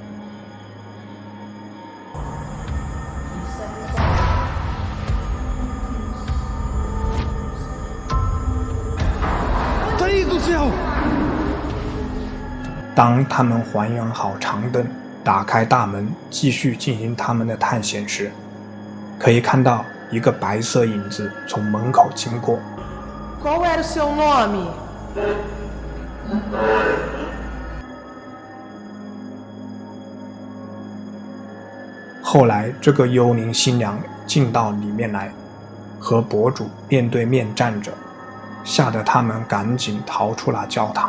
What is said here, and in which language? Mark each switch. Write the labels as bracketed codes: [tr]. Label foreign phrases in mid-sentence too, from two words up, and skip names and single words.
[zh] 当他们还原好长凳，打开大门，继续进行他们的探险时，可以看到一个白色影子从门口经过。 [pt] Qual era o seu nome? [zh] 后来，这个幽灵新娘进到里面来，和博主面对面站着，吓得他们赶紧逃出了教堂。